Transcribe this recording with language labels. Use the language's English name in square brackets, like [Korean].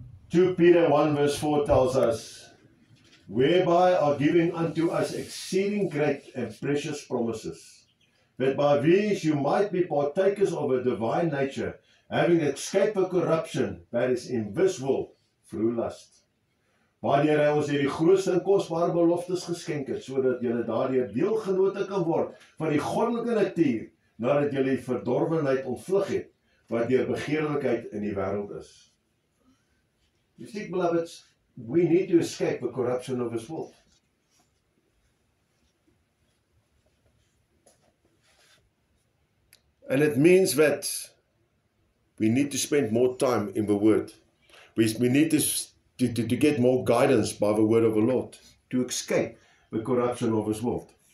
[English] 2 Peter 1 verse 4 tells us, whereby are given unto us exceeding great and precious promises, that by these you might be partakers of a divine nature, having escaped the corruption that is invisible through lust. [Afrikaans] Waardeur hy ons hierdie grootste en kosbare beloftes geskenk het, sodat julle daardeur deelgenote kan word van die goddelike natuur, nadat julle die verdorwenheid ontvlug het, wat deur begeerlikheid in die wêreld is. [English] You see, beloveds, we need to escape the corruption of this world. And it means that we need to spend more time in the Word. We need to get more guidance by the word of the Lord, to escape the corruption of this world.